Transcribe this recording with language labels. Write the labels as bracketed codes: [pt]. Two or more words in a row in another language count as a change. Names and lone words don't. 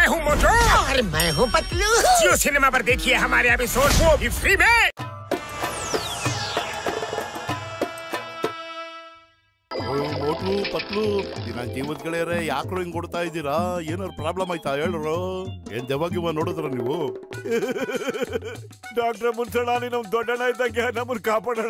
[hi] मोटू और मैं हूँ पतलू। जियो सिनेमा पर देखिए हमारे एपिसोड, वो भी फ्री में। [kn] ಮೋಟ್ಲು ಪತ್ಲು ನನ್ನ ಜೀವದ ಗೆಳೆಯರೇ ಯಾಕ್ರು ಹಿಂಗ್ ಕೊಡ್ತಾ ಇದ್ದೀರಾ? ಏನಾದ್ರು ಪ್ರಾಬ್ಲಮ್ ಆಯ್ತಾ ಹೇಳ್ರು? ಏನ್ ದೆವ್ವ ನೋಡಿದ್ರ ನೀವು? ಡಾಕ್ಟರ್ ಮುನ್ಸಣ್ಣ, ನಮ್ ದೊಡ್ಡಣ್ಣ ಇದ್ದಂಗೆ ನಮ್ಮನ್ನ ಕಾಪಾಡೋಣ.